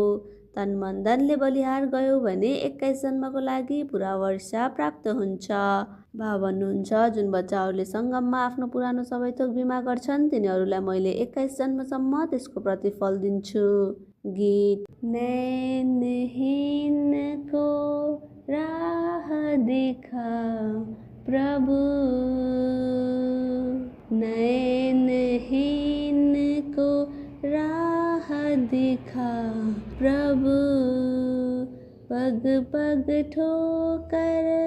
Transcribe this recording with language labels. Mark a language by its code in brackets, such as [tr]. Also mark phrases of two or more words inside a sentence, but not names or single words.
[ne] तन मन धनले बलिहार गयो भने 21 जन्मको लागि पुरा वर्ष प्राप्त हुन्छ। बाबा भन्नुहुन्छ, जुन बच्चाहरूले सङ्गममा आफ्नो पुरानो सबै थोक बिमा गर्छन् तिनीहरूलाई मैले 21 जन्मसम्म त्यसको प्रतिफल दिन्छु। गीत। [hi] नैनहीनको राह देखा प्रभु, नैनहीनको राह देखा प्रभु, पग पग ठोकर